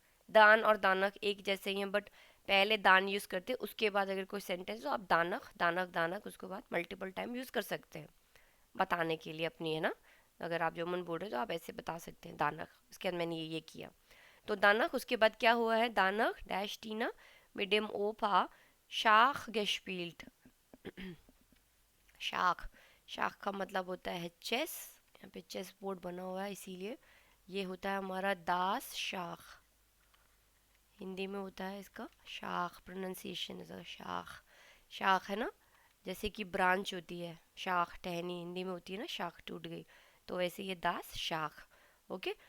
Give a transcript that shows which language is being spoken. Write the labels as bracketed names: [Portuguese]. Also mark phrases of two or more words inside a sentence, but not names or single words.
[Hindi] दान और दानक एक जैसे ही हैं, बट पहले दान यूज़ करते हैं, उसके बाद अगर कोई सेंटेंस हो आप दानक दानक दानक उसके बाद मल्टीपल टाइम यूज़ कर सकते हैं बताने के लिए अपनी, है ना। अगर आप जर्मन बोल रहे हो तो आप ऐसे बता सकते हैं दानक, उसके बाद मैंने ये किया। [German] तो दानक उसके बाद क्या हुआ है, दानक डैश टीना mit dem Opa Schach gespielt। [Hindi] शाख, शाख का मतलब होता है चेस, यहाँ पे [English] chess board [Hindi] बना हुआ है इसीलिए ये होता है हमारा [German] das Schach, [Hindi] हिंदी में होता है इसका शाख, प्रोनाउंसिएशन शाख, शाख है ना, जैसे कि ब्रांच होती है, शाख टहनी हिंदी में होती है ना, शाख टूट गई, तो वैसे ये [German] das Schach, [Hindi] ओके।